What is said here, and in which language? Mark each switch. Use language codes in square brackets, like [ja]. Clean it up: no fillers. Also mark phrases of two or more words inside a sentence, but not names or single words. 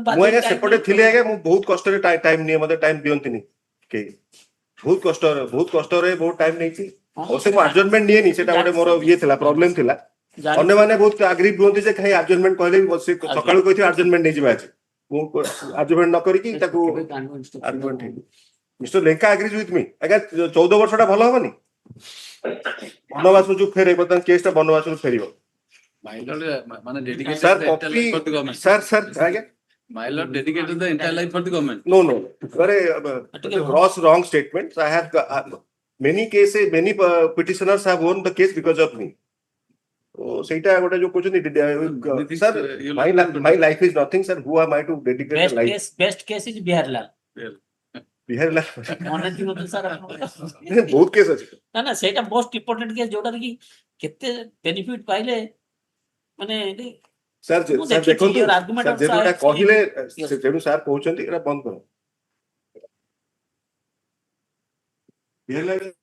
[or] ମୁଁ ଆଜ୍ଞା ସେପଟେ ଥିଲେ ଆଜ୍ଞା ମୁଁ ବହୁତ କଷ୍ଟରେ ଟାଇମ ନିଏ ମତେ ଟାଇମ ଦିଅନ୍ତିନି କେହି ବହୁତ କଷ୍ଟରେ ବହୁତ ଟାଇମ ନେଇଛି ଅବଶ୍ୟ ମୁଁ ଆଡଜର୍ନମେଣ୍ଟ ନିଏନି ସେଟା ଗୋଟେ ମୋର ଇଏ ଥିଲା ପ୍ରୋବ୍ଲେମ ଥିଲା ଅନ୍ୟମାନେ ବହୁତ ଆଗ୍ରି ହୁଅନ୍ତି ଯେ କାହିଁ ଆଡଜର୍ନମେଣ୍ଟ କହିଲେ ବି ବସି ସକାଳୁ କହିଥିବେ ଆଡଜର୍ନମେଣ୍ଟ ନେଇଯିବା ଆଜି ମୁଁ ଆଡଜର୍ନମେଣ୍ଟ ନ କରିକି ତାକୁ ଆଡଜର୍ନମେଣ୍ଟ ମିଷ୍ଟର ଲେଙ୍କା [en] agrees with me [or] ଆଜ୍ଞା 14 ବର୍ଷଟା ଭଲ ହବନି ବନବାସରୁ ଯୋଉ ଫେରେ ବର୍ତ୍ତମାନ କେସଟା ବନବାସରୁ ଫେରିବ [en] My lord, dedicated Sir, the entire life for the government. sir, again. My lord, dedicated the entire life for the government. No. Very gross wrong statements. I have many cases, many petitioners have won the case because of me. So, [or] ସେଇଟା ଗୋଟେ ଯୋଉ କହୁଛନ୍ତି [en] sir, my life is nothing, sir. Who am I to dedicate the life? best case is Biharilal ବିହାର ଲାଲ [or] ମନେ ଥିବ ତ ସାର୍ ବହୁତ କେସ୍ ଅଛି ନା ସେଇଟା [en] most important case [or] ଯୋଉଟାରେ କି କେତେ ବେନିଫିଟ ପାଇଲେ ମାନେ ସାର୍ ଦେଖନ୍ତୁ ଯେଟା କହିଲେ ତେଣୁ ସାର୍ କହୁଛନ୍ତି ଏଟା ବନ୍ଦ କର ବିହାର ଲାଲ